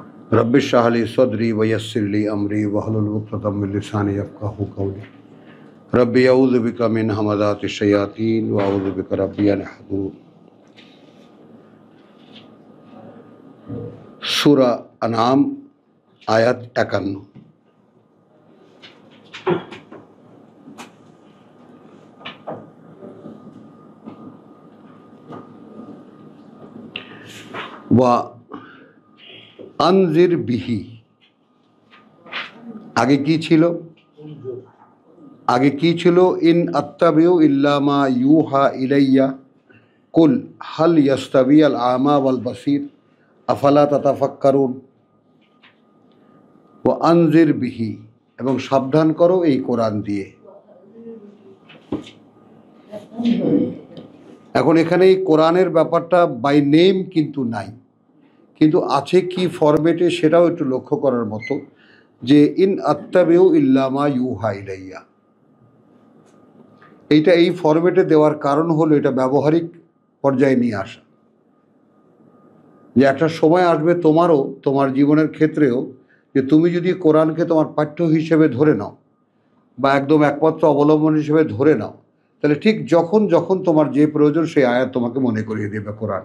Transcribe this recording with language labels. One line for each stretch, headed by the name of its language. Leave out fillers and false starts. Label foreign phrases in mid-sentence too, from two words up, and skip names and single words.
Arabic: رب اشرح لي صدري ويسر لي أمري واحلل عقدة من لساني يفقهوا قولي رب أعوذ بك من همزات الشياطين وأعوذ بك رب أن يحضرون.
Bangla: সূরা আনআম আয়াত 51।
Arabic: وأنذر به
Bangla: আগে কী ছিল
Arabic: إن أتبع إلا ما يوحى إلي قل هل يستوي الأعمى والبصير أفلا تتفكرون. وأنذر به
Bangla: এবং সাবধান করো এই কোরআন দিয়ে। এখন এখানে এই কোরআনের ব্যাপারটা
English: by name
Bangla: কিন্তু নাই, কিন্তু আছে কি ফরম্যাটে সেটাও একটু লক্ষ্য করার মতো, যে
Arabic: إن أتبع إلا ما يوحى إلي,
Bangla: এইটা এই ফরম্যাটে দেওয়ার কারণ হলো এটা ব্যবহারিক পর্যায়ে নিয়ে আসা, যে একটা সময় আসবে তোমারও, তোমার জীবনের ক্ষেত্রেও, যে তুমি যদি কোরআনকে তোমার পাঠ্য হিসেবে ধরে নাও বা একদম একমাত্র অবলম্বন হিসেবে ধরে নাও, তাহলে ঠিক যখন যখন তোমার যে প্রয়োজন সেই আয়াত তোমাকে মনে করিয়ে দেবে কোরআন।